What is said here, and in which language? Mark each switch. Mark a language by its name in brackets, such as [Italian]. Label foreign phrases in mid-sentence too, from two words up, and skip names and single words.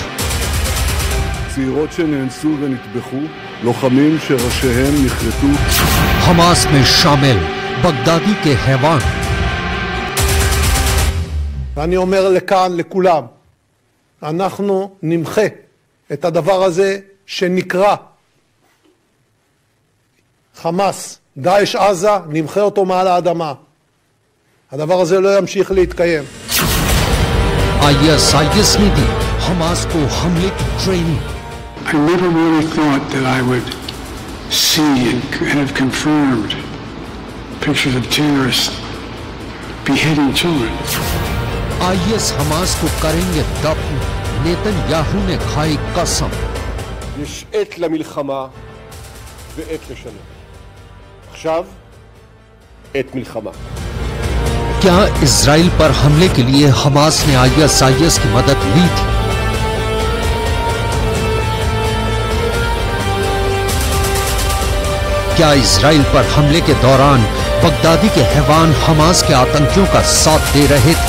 [Hebrew] צעירות שנאנסו ונטבחו, לוחמים שראשיהם נחרטו. [Hindi] हमास में शामिल बगदादी के हैवान। [Hebrew] ואני אומר לכאן לכולם, אנחנו נמחה את הדבר הזה שנקרא חמאס, דאעש עזה, נמחה אותו מעל האדמה. הדבר הזה לא ימשיך להתקיים. [Hindi] आईएसआईएस ने दी हमास को हमले की ट्रेनिंग। [English] I never really thought that I would see and have confirmed pictures of terrorists beheading children. [Hindi] आईएस हमास को करेंगे दफन, नेतन्याहू ने खाई कसम। [Hebrew] יש עת למלחמה ועת לשלום. עכשיו עת מלחמה. [Hindi] क्या इजराइल पर हमले के लिए हमास ने आईएसआईएस की मदद ली थी? क्या इजराइल पर हमले के दौरान बगदादी के हैवान हमास के आतंकियों का साथ दे रहे थे?